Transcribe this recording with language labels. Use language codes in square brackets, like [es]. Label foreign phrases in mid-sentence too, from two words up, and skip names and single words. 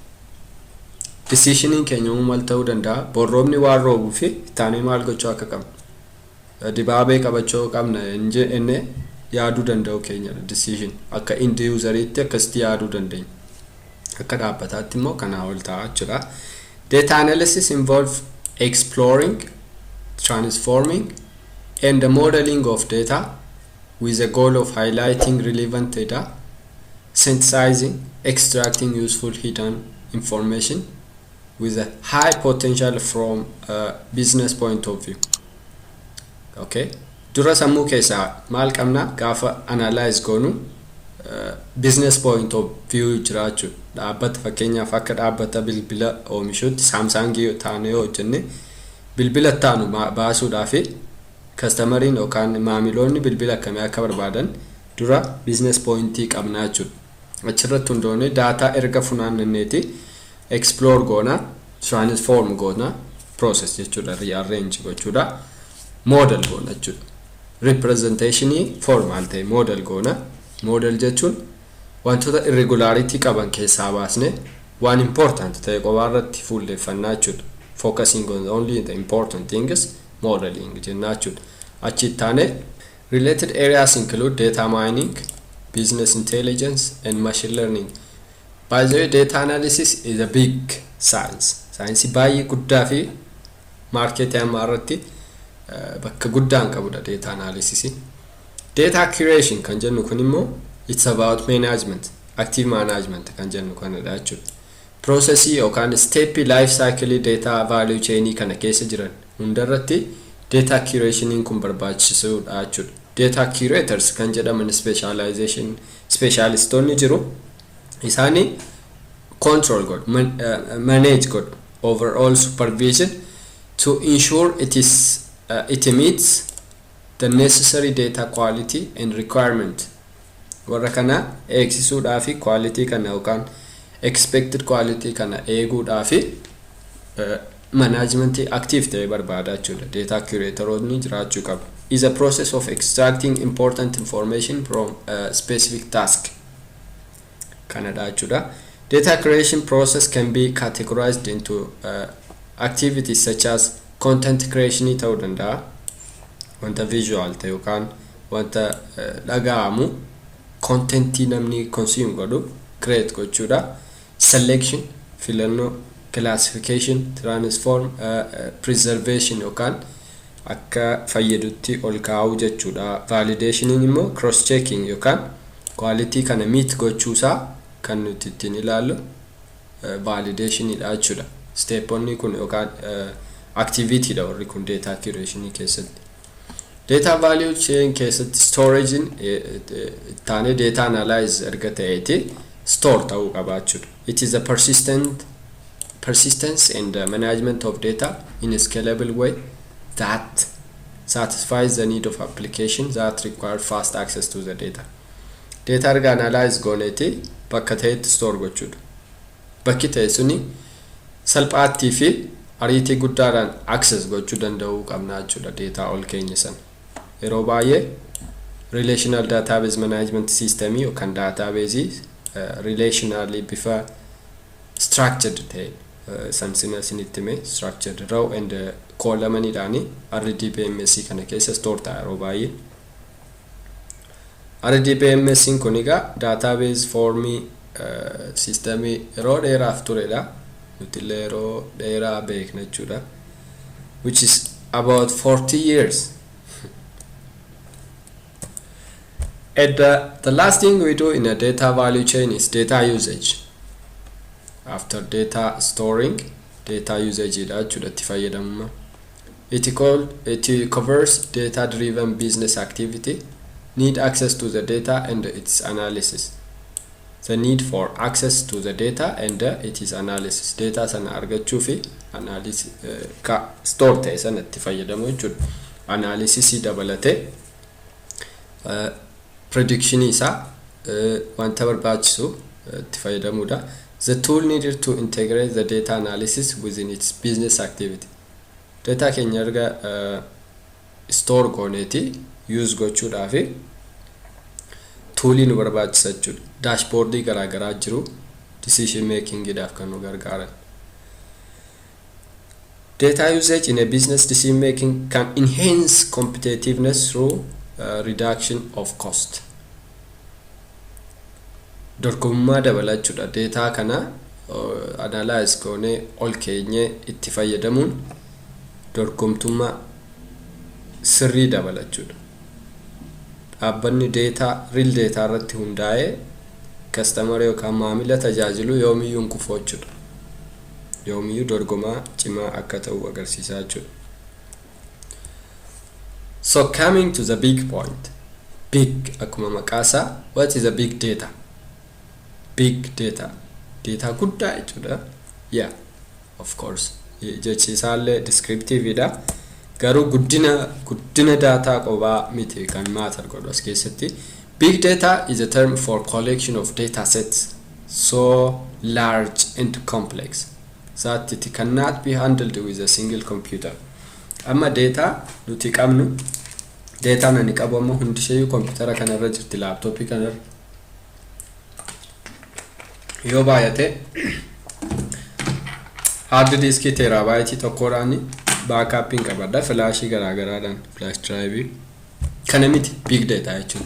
[om] Decisioning keenya maal ta'uu danda'a roobni waan roobuu fi taanee maal gochuu akka qabna dibaabee qabachuu qabna inni yaaduu danda'u keenya decision akka end useriitti akkasitti yaaduu dandeenya. Akka dhaabbataatti immoo kanaa ol ta'aa jira. [en] Data analysis involve exploring, transforming and the modeling of data with the goal of highlighting relevant data, synthesizing, extracting useful hidden information with a high potential from a business point of view. [om] Okay, dura sammuu keessaa maal qabna gaafa analyze goonu [en] business point of view [om] jiraachuu dhaabbata fakkeenyaaf akka dhaabbata bilbila oomishuutti Samsung taanee hojjenne bilbila taanu baasuudhaaf customeriin yookaan maamiloonni bilbila akkamii akka barbaadan dura [en] business pointii [om] qabnaa jechuudha. Achirratti hundoone data erga funaanneeti explore goona, transform goona, process jechuudha, rearrange gochuudha, model goona jechuudha. [en] Representation formal [om] ta'e model goona. Model jechuun wantoota irregularity qaban keessaa baasne waan important ta'e qofaarratti fuulleffannaa jechuudha. [en] Focusing on only the important things, modeling [om] jennaa jechuudha. Achi taane [en] related areas include data mining, business intelligence and machine learning. By the way, data analysis is a big science. [om] Science baay'ee guddaa fi market ammarratti bakka guddaan qabudha [en] data analysis. Data curation [om] kan jennu kun immoo [en] it's about management, active management [om] kan jennu kanadha jechuudha. Processii yookaan [en] step life cycle data value chain [om] kana keessa jiran hundarratti [en] data curation [om] kun barbaachisuudha jechuudha. [en] Data curators [om] kan jedhaman specialistoonni jiru. Isaanii control god, manage god [en] overall supervision to ensure it meets the necessary data quality and requirement. [om] Warra kana eegsisuudhaafi quality kana yookaan [en] expected quality [om] kana eeguudhaafi [en] management active [om] ta'e barbaada jechuudha. [en] Data curatoroonni [om] jiraachuu qabu. [en] Is a process of extracting important information from a specific task. [om] Kanadha jechuudha. [en] Data creation process can be categorized into activities such as content creation [om] ta'uu danda'a. Wanta visual ta'e yookaan wanta dhaga'amu contentii namni consume godhu create gochuudha. Selection, filannoo, [en] classification, transform, preservation [om] yookaan akka fayyadutti ol kaa'uu jechuudha. Validation immoo [en] cross checking [om] yookaan quality kana meet gochuusaa kan nuti ittiin ilaallu validation dha jechuudha. Steponni kun yookaan activity dha warri kun data curation keessatti. [en] Data value chain [om] keessatti storage taane [en] data analyze [om] erga ta'eeti store ta'uu qaba jechuudha. [en] It is a persistence and management of data in a scalable way that satisfies the need of applications that require fast access to the data. [om] Data erga analyze gooneeti bakka ta'etti store gochuudha. Bakki ta'e suni salphaattii fi ariitii guddaadhaan access gochuu danda'uu qabna jechuudha data ol keenya sana. Yeroo baay'ee [en] relational database management system [om] yookaan [en] database relationally [om] bifa structured ta'e samsina sinittime [en] structured row and column [om] idhaani RDBMS kana keessa store ta'a yeroo baay'ee. RDBMS kun egaa database formii systemii yeroo dheeraaf turedha. Nuti illee yeroo dheeraa beekna jechuudha. [en] Which is about 40 years. And the last thing we do in a data value chain is data usage. After data storing, data usage [om] itti fayyadamuma. [en] It covers data-driven business activity, need access to the data and its analysis. The need for access to the data and its analysis. [om] Data sana argachuu fi analysis ka store ta'e sana itti fayyadamu jechuudha. analysis dabalate prediction isa wanta barbaachisu itti fayyadamuudha. [en] The tool needed to integrate the data analysis within its business activity. [om] Data keenya erga store gooneeti use gochuudhaafi toolii nu barbaachisa jechuudha. Dashboardii garaagaraa jiru [en] decision making [om] idhaaf kan nu gargaaran. [en] Data usage in a business decision making can enhance competitiveness through reduction of cost. [om] Dorgomummaa dabalachuudha. Data kana analyze goone ol keenye itti fayyadamuun dorgomtummaa sirrii dabalachuudha. Dhaabbanni [en] data real data [om] irratti hundaa'ee customer yookaan maamila tajaajilu yoomiyyuu kufochuudha. Yoomiyyuu dorgomaa cimaa akka ta'u agarsiisaa jechuudha. [en] So coming to the big point. [om] Big akkuma maqaasaa, [en] what is a big data? Big data. [om] Data guddaa jechuudha. [en] Yeah, of course. [om] Jechisaallee descriptive idha. Garuu guddina data qobaa miti kan matter godhu as keessatti. [en] Big data is a term for collection of data sets so large and complex that it cannot be handled with a single computer. [om] Amma data nuti qabnu data nani qabamu hundisheeyu computer kanarra jirti, laptop kanarra yoo baay'ate [en] hard disk terabyte [om] tokkodhaani backup qabadha, flash garaagaraadhaan [en] flash drive [om] kana miti [en] big data [om] jechuun.